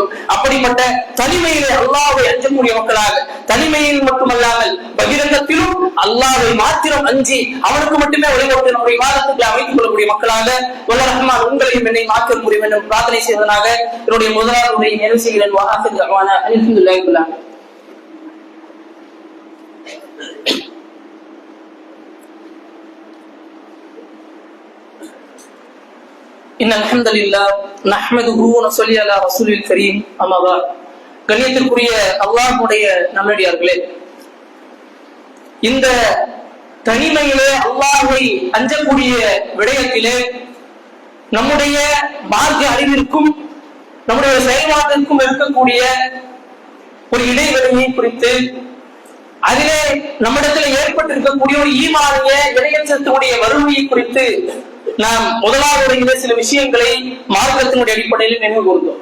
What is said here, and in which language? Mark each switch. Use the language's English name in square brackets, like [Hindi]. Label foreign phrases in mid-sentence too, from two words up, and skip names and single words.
[Tamil] அப்படிப்பட்ட தனிமையிலே அல்லாஹ்வை அஞ்சக்கூடிய மக்களாக, தனிமையில் மட்டுமல்லாமல் பகிரங்கத்திலும் அல்லாஹ்வை மாத்திரம் அஞ்சி அவனுக்கு மட்டுமே வழிபட்டு நம்முடைய வாதத்துக்கு அமைத்துக் கொள்ளக்கூடிய மக்களாக வல்ல ரஹ்மான் உங்களையும் என்னை மாற்ற முடியும் என்று பிரார்த்தனை செய்வதனாக என்னுடைய முதலாவது உரையை நிறைவு செய்கிறேன். [Arabic] الحمد لله. إن الحمد لله نحمده ونصلي على رسول الكريم أما بعد. [Tamil] கண்ணியத்திற்குரிய அல்லாஹ்வுடைய நல்லடியார்களே, இந்த தனிமையிலே அல்லாஹ்வை அஞ்சக்கூடிய விடயத்திலே நம்முடைய மார்க்க அறிவிற்கும் நம்முடைய செயல்பாட்டிற்கும் இருக்கக்கூடிய ஒரு இடைவெளியை குறித்து, அதிலே நம்மிடத்தில் ஏற்பட்டிருக்கக்கூடிய ஒரு ஈமானிய இடையச்சத்தினுடைய வறுமையை குறித்து நாம் முதலாவது சில விஷயங்களை மார்க்கத்தினுடைய அடிப்படையில் நினைவு கூர்ந்தோம்.